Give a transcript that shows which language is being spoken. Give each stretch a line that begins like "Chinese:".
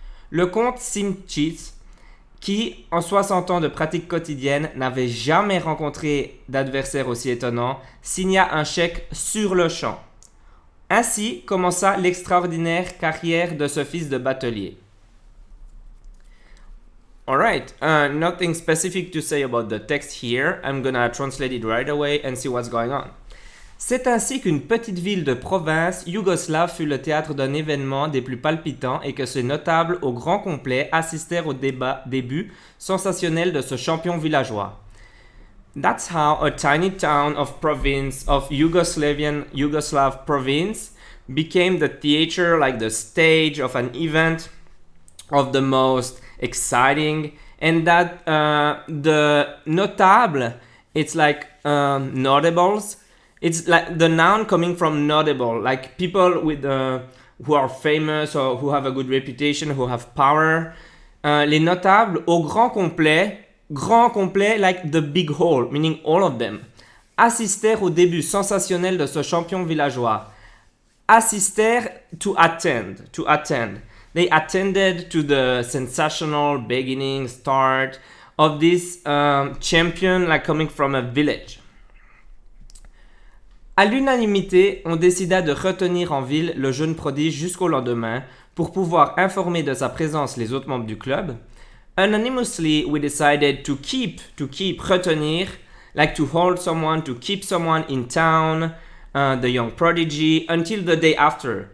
French: Le comte Simčić, qui, en 60 ans de pratique quotidienne, n'avait jamais rencontré d'adversaire aussi étonnant, signa un chèque sur le champ. Ainsi commença l'extraordinaire carrière de ce fils de batelier.
English: Alright, nothing specific to say about the text here. I'm gonna translate it right away and see what's going on.
French: C'est ainsi qu'une petite ville de province yougoslave fut le théâtre d'un événement des plus palpitants et que ses notables au grand complet assistèrent au début sensationnel de ce champion villageois.
English: That's how a tiny town of Yugoslav province became the theater, like the stage of an event of the most exciting, and that the notable, it's like notables. It's like the noun coming from notable, like people with who are famous or who have a good reputation, who have power.
French: Les notables au grand complet,
English: like the big whole, meaning all of them,
French: assistèrent au début sensationnel de ce champion villageois.
English: Assistèrent to attend. They attended to the sensational beginning, start of this champion, like coming from a village.
French: À l'unanimité, on décida de retenir en ville le jeune prodige jusqu'au lendemain pour pouvoir informer de sa présence les autres membres du club.
English: Anonymously, we decided to keep, retenir, like to hold someone, to keep someone in town, the young prodigy, until the day after.